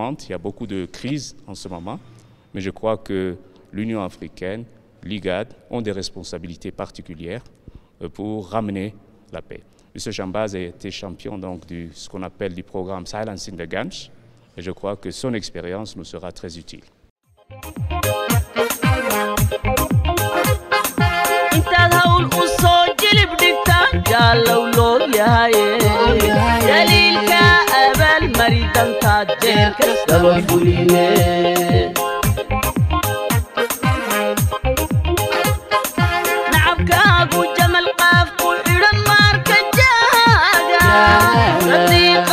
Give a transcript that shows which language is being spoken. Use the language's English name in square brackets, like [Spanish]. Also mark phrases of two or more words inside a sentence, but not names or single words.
[French] Il y a beaucoup de crises en ce moment, mais je crois que l'Union africaine, l'IGAD, ont des responsabilités particulières pour ramener la paix. M. Chambaz a été champion donc de ce qu'on appelle du programme Silencing the Guns, et je crois que son expérience nous sera très utile. [Somali] intaad hawl u soo jilib dhigtaan jaalow loo yahaye jeer kastaba fuline nacabkaagu jamal qaafku xidhan maarka jaaga sadiiqa